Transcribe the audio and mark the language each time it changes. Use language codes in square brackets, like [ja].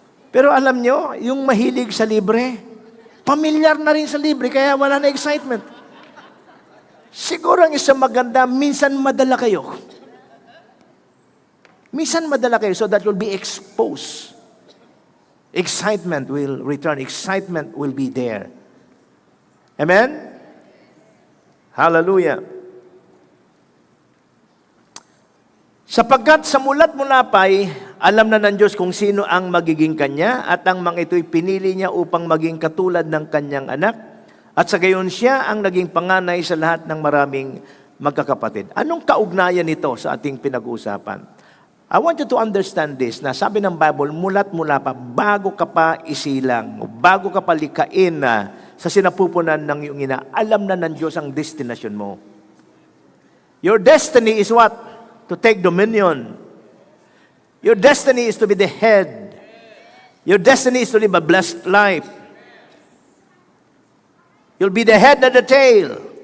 [tl] Pero alam nyo, yung mahilig sa libre, pamilyar na rin sa libre, kaya wala na excitement. Siguro ang isang maganda, minsan madala kayo. Minsan madala kayo [en] so that you'll be exposed. Excitement will return. Excitement will be there. Amen? Hallelujah. [tl] Sapagkat sa mulat mula pa'y alam na ng Diyos kung sino ang magiging Kanya at ang mga ito'y pinili Niya upang maging katulad ng Kanyang anak at sa gayon siya ang naging panganay sa lahat ng maraming magkakapatid. Anong kaugnayan nito sa ating pinag-uusapan? [en] I want you to understand this, [tl] na sabi ng Bible, mulat mula pa, bago ka pa isilang, bago ka pa likain na sa sinapupunan ng iyong ina, alam na ng Diyos ang destination mo. [en] Your destiny is what? To take dominion. Your destiny is to be the head. Your destiny is to live a blessed life. You'll be the head and the tail.